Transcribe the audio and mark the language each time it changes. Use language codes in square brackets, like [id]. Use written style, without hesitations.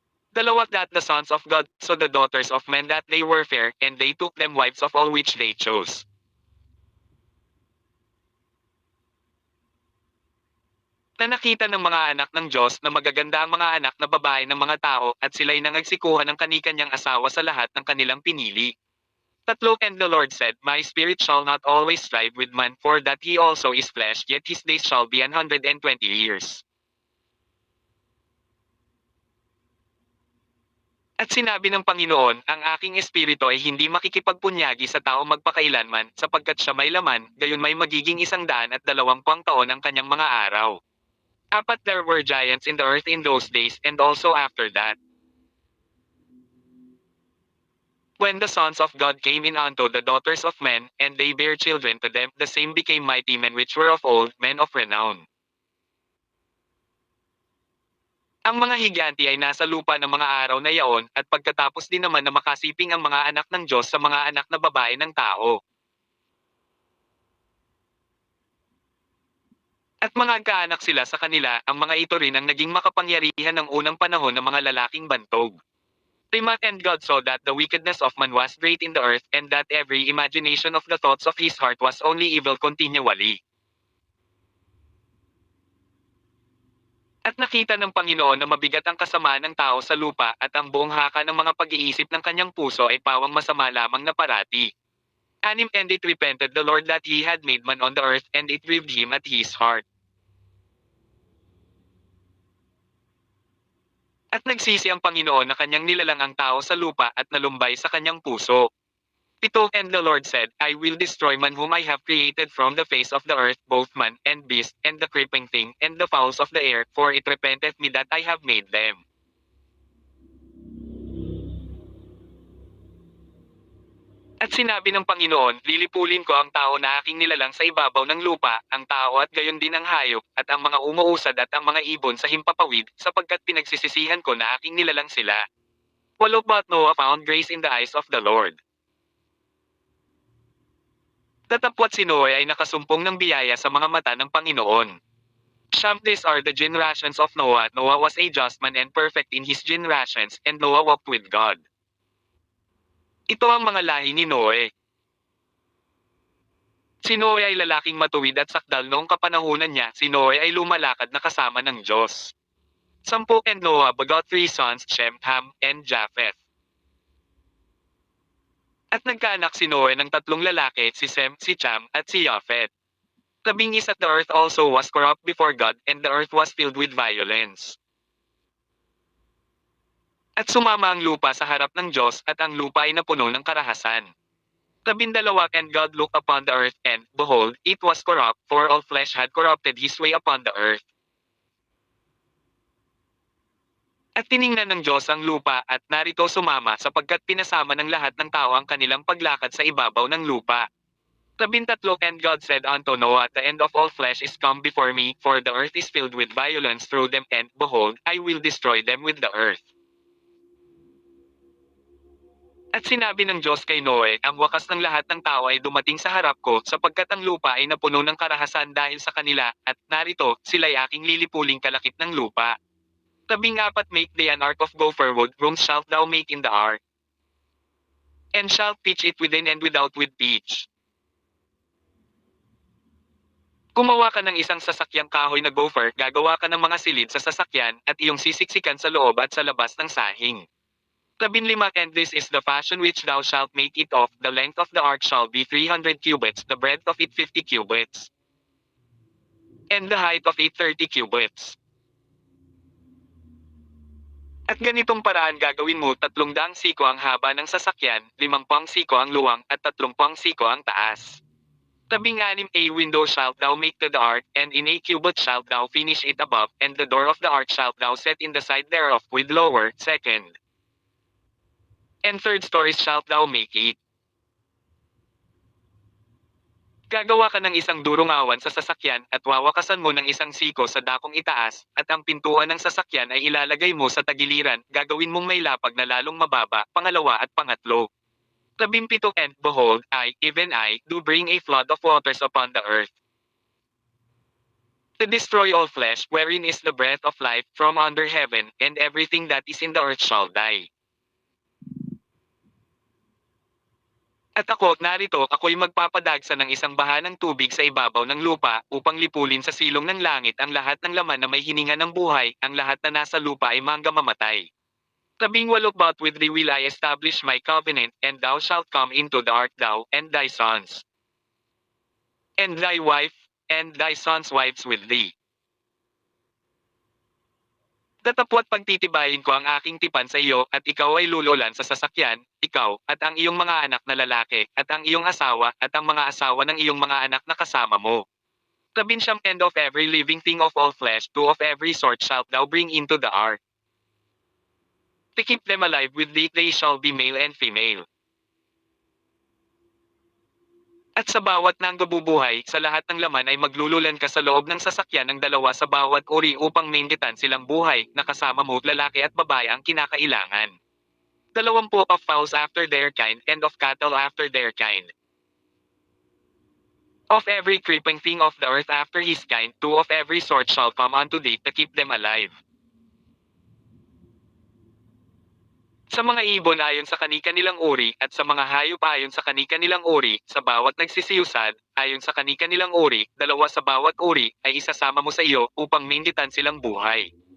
[en] Dalawat that the sons of God, so the daughters of men that they were fair, and they took them wives of all which they chose. [tl] Na nakita ng mga anak ng Diyos na magaganda ang mga anak na babae ng mga tao, at sila'y nangagsikuhan ng kanikanyang asawa sa lahat ng kanilang pinili. Tatlo [en] And the Lord said, My spirit shall not always strive with man, for that he also is flesh, yet his days shall be 120 years. [tl] At sinabi ng Panginoon, ang aking espiritu ay hindi makikipagpunyagi sa tao magpakailanman, sapagkat siya may laman, gayon may magiging 120 taon ang kanyang mga araw. [en] There were giants in the earth in those days, and also after that. When the sons of God came in unto the daughters of men, and they bare children to them, the same became mighty men which were of old, men of renown. [tl] Ang mga higanti ay nasa lupa ng mga araw na yaon, at pagkatapos din naman na makasiping ang mga anak ng Diyos sa mga anak na babae ng tao. At mga kaanak sila sa kanila, ang mga ito rin ang naging makapangyarihan ng unang panahon ng mga lalaking bantog. [en] And God saw that the wickedness of man was great in the earth, and that every imagination of the thoughts of his heart was only evil continually. [tl] At nakita ng Panginoon na mabigat ang kasamaan ng tao sa lupa, at ang buong haka ng mga pag-iisip ng kanyang puso ay pawang masama lamang na parati. [en] And it repented the Lord that he had made man on the earth, and it grieved him at his heart. [tl] At nagsisi ang Panginoon na kanyang nilalang ang tao sa lupa, at nalumbay sa kanyang puso. [en] And the Lord said, I will destroy man whom I have created from the face of the earth, both man, and beast, and the creeping thing, and the fowls of the air, for it repenteth me that I have made them. [tl] At sinabi ng Panginoon, lilipulin ko ang tao na aking nilalang sa ibabaw ng lupa, ang tao at gayon din ang hayop, at ang mga umuusad at ang mga ibon sa himpapawid, sapagkat pinagsisisihan ko na aking nilalang sila. [en] But Noah found grace in the eyes of the Lord. [tl] Datapwat si Noe ay nakasumpong ng biyaya sa mga mata ng Panginoon. [en] These are the generations of Noah. Noah was a just man and perfect in his generations, and Noah walked with God. [tl] Ito ang mga lahi ni Noe. Si Noe ay lalaking matuwid at sakdal noong kapanahunan niya. Si Noe ay lumalakad na kasama ng Diyos. [en] 10 And Noah begot 3 sons, Shem, Ham, and Japheth. [tl] At nagkaanak si Noe ng 3 lalaki, si Sem, si Cham, at si Japheth. [en] 11 At the earth also was corrupt before God, and the earth was filled with violence. [tl] At sumama ang lupa sa harap ng Diyos, at ang lupa ay napuno ng karahasan. [en] 12 And God looked upon the earth, and, behold, it was corrupt, for all flesh had corrupted his way upon the earth. [tl] At tiningnan ng Diyos ang lupa, at narito sumama, sapagkat pinasama ng lahat ng tao ang kanilang paglakad sa ibabaw ng lupa. [en] 13 And God said unto Noah, The end of all flesh is come before me, for the earth is filled with violence through them, and, behold, I will destroy them with the earth. [tl] At sinabi ng Diyos kay Noe, ang wakas ng lahat ng tao ay dumating sa harap ko, sapagkat ang lupa ay napuno ng karahasan dahil sa kanila, at narito, sila'y aking lilipuling kalakip ng lupa. [en] 14 Make thee an ark of gopher wood, rooms shalt thou make in the ark, and shalt pitch it within and without with pitch. [tl] Gumawa ka ng isang sasakyang kahoy na gopher, gagawa ka ng mga silid sa sasakyan, at iyong sisiksikan sa loob at sa labas ng sahing. [en] 15 And this is the fashion which thou shalt make it of, the length of the ark shall be 300 cubits, the breadth of it 50 cubits, and the height of it 30 cubits. [tl] At ganitong paraan gagawin mo 300 siko ang haba ng sasakyan, 50 siko ang luwang, at 30 siko ang taas. [en] 16 A window shalt thou make to the ark, and in a cubit shalt thou finish it above, and the door of the ark shalt thou set in the side thereof, with lower, second, and third stories shalt thou make it. [tl] Gagawa ka ng isang durungawan sa sasakyan at wawakasan mo ng isang siko sa dakong itaas, at ang pintuan ng sasakyan ay ilalagay mo sa tagiliran, gagawin mong may lapag na lalong mababa, pangalawa at pangatlo. [en] 17 And behold, I, even I, do bring a flood of waters upon the earth, to destroy all flesh, wherein is the breath of life from under heaven, and everything that is in the earth shall die. [tl] At ako, narito, ako'y magpapadagsa ng isang baha ng tubig sa ibabaw ng lupa, upang lipulin sa silong ng langit ang lahat ng laman na may hininga ng buhay, ang lahat na nasa lupa ay mangga mamatay. [en] 18 But with thee will I establish my covenant, and thou shalt come into the ark, thou, and thy sons, and thy wife, and thy sons' wives with thee. [tl] Tatapwat pagtitibayin ko ang aking tipan sa iyo, at ikaw ay lululan sa sasakyan, ikaw, at ang iyong mga anak na lalaki, at ang iyong asawa, at ang mga asawa ng iyong mga anak na kasama mo. [en] 19 And of every living thing of all flesh, two of every sort shalt thou bring into the ark, to keep them alive with thee, they shall be male and female. [tl] At sa bawat nanggabubuhay, sa lahat ng laman ay maglululan ka sa loob ng sasakyan ng dalawa sa bawat uri upang maingitan silang buhay, na kasama mo lalaki at babae ang kinakailangan. [en] 20 Of fowls after their kind, and of cattle after their kind. Of every creeping thing of the earth after his kind, two of every sort shall come unto thee, to keep them alive. [tl] Sa mga ibon ayon sa kani-kanilang uri, at sa mga hayop ayon sa kani-kanilang uri, sa bawat nagsisiyusad, ayon sa kani-kanilang uri, dalawa sa bawat uri, ay isasama mo sa iyo, upang maingitan silang buhay.